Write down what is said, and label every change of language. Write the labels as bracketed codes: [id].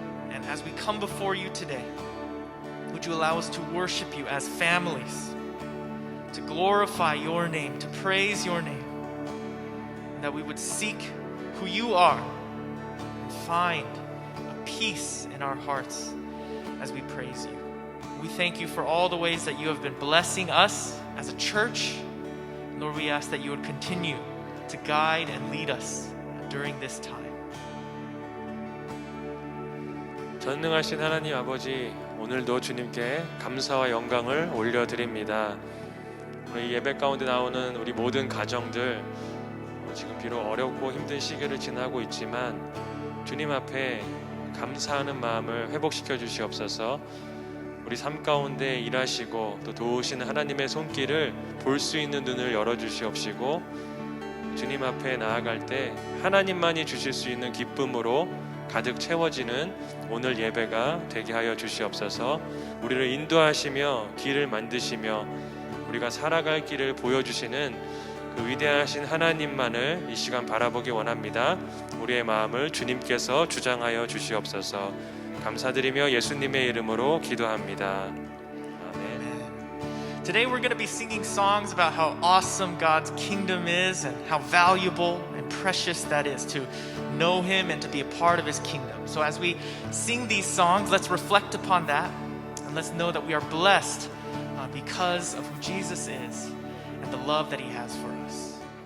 [en] And as we come before you today, would you allow us to worship you as families, to glorify your name, to praise your name, and that we would seek who you are and find a peace in our hearts as we praise you. We thank you for all the ways that you have been blessing us as a church. Lord, we ask that you would continue to guide and lead us during this time. [ko] 전능하신 하나님 아버지, 오늘도 주님께 감사와 영광을 올려드립니다. 우리 예배 가운데 나오는 우리 모든 가정들 지금 비록 어렵고 힘든 시기를 지나고 있지만 주님 앞에 감사하는 마음을 회복시켜 주시옵소서. 우리 삶 가운데 일하시고 또 도우시는 하나님의 손길을 볼 수 있는 눈을 열어주시옵시고 주님 앞에 나아갈 때 하나님만이 주실 수 있는 기쁨으로 가득 채워지는 오늘 예배가 되게 하여 주시옵소서. 우리를 인도하시며 길을 만드시며 우리가 살아갈 길을 보여주시는 그 위대하신 하나님만을 이 시간 바라보기 원합니다. 우리의 마음을 주님께서 주장하여 주시옵소서. 감사드리며 예수님의 이름으로 기도합니다. 아멘. [en] Today we're going to be singing songs about how awesome God's kingdom is and how valuable and precious that is to know Him and to be a part of His kingdom. So as we sing these songs, let's reflect upon that and let's know that we are blessed because of who Jesus is and the love that He has for us.